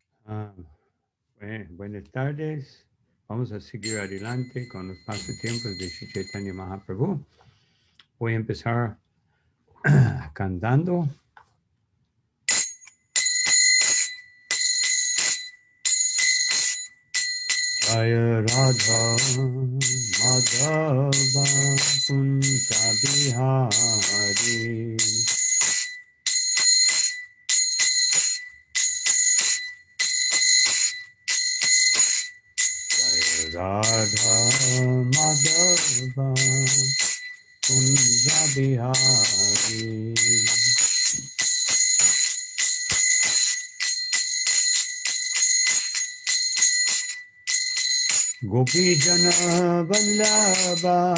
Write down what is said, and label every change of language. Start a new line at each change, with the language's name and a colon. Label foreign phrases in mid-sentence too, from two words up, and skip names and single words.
Spanish: Ah, buenas tardes. Vamos a seguir adelante con los pasatiempos de Sri Chaitanya Mahaprabhu. Voy a empezar cantando.
Sanskrit: Jaya Radha Madhava Kunja Bihari Radha Madhava Kunja Bihari Gopi Jana Vallabha